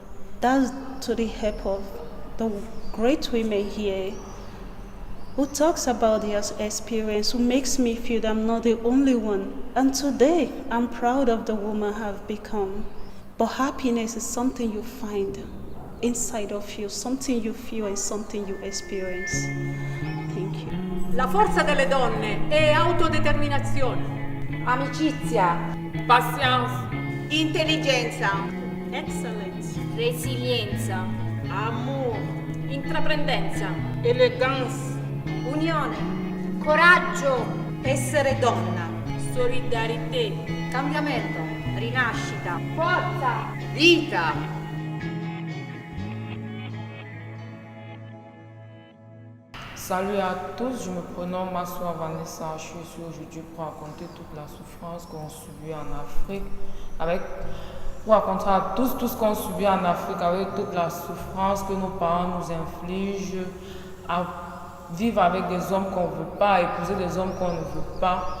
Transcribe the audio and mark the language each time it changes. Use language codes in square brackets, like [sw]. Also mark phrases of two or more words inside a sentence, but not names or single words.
[en] That's to the help of the great women here who talks about their experience, who makes me feel that I'm not the only one. And today, I'm proud of the woman I've become. But happiness is something you find inside of you, something you feel and something you experience. Thank you. [it] La forza delle donne è autodeterminazione, Amicizia, pazienza, Intelligenza, Excellence, resilienza, amore, intraprendenza, eleganza, unione, coraggio, essere donna, solidarietà, cambiamento, rinascita, forza, vita. [fr] Salut à tous, je me prénomme Massoua Vanessa. Je suis ici aujourd'hui pour raconter toute la souffrance qu'on subit en Afrique, pour raconter à tous tout ce qu'on subit en Afrique avec toute la souffrance que nos parents nous infligent, à vivre avec des hommes qu'on ne veut pas, à épouser des hommes qu'on ne veut pas.